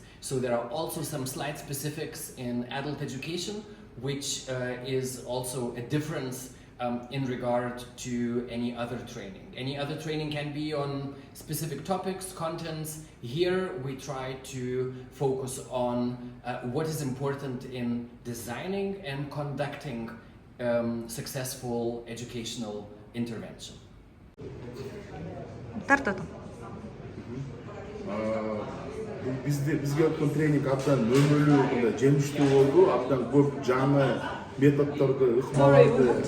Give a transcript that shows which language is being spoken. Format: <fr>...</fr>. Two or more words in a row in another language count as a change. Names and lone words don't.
<en>So there are also some slight specifics in adult education, which is also a difference in regard to any other training. Any other training can be on specific topics, contents. Here we try to focus on what is important in designing and conducting successful educational intervention.</en> <ky>Бизге өткөн тренинг абдан өнүгүү, жемиштүү болду. Абдан көп жаңы методдорду, ыкмаларды,</ky>